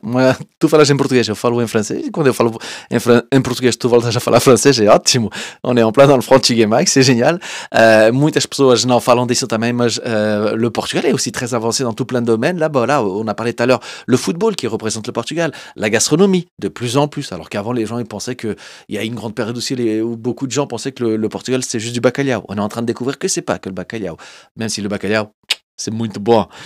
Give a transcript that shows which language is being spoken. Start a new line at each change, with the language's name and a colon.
Portuguese: Moi, tu falas em português, eu falo em francês. E quando eu falo em português, tu voltas a falar francês, é ótimo.
French: On est en plein dans le Frontigué Mike, c'est génial.
Portuguese: Muitas pessoas não falam disso também, mas
French: le Portugal est aussi très avancé dans tout plein de domaines. Là, bah, là, on a parlé tout à l'heure, le football qui représente le Portugal, la gastronomie, de plus en plus. Alors qu'avant, les gens ils pensaient qu'il y a une grande période aussi où beaucoup de gens pensaient que le Portugal, c'était juste du bacalhau. On est en train de découvrir que c'est pas que le bacalhau. Même si le bacalhau, c'est
Portuguese: muito
French: bon.